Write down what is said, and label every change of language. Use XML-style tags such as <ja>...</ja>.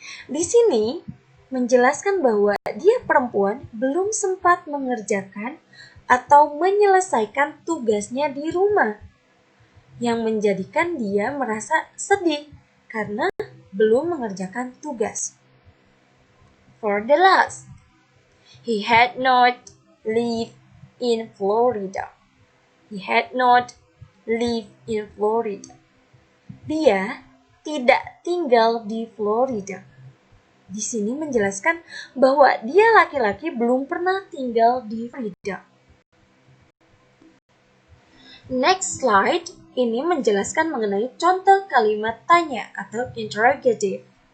<id>Di sini menjelaskan bahwa dia perempuan belum sempat mengerjakan atau menyelesaikan tugasnya di rumah, yang menjadikan dia merasa sedih karena belum mengerjakan tugas.</id> <en>For the last, he had not lived in Florida. He had not lived in Florida.</en> <id>Dia tidak tinggal di Florida. Di sini menjelaskan bahwa dia laki-laki belum pernah tinggal di Florida.</id> <en>Next slide,</en> <id>ini menjelaskan mengenai contoh kalimat tanya atau interrogative.</id>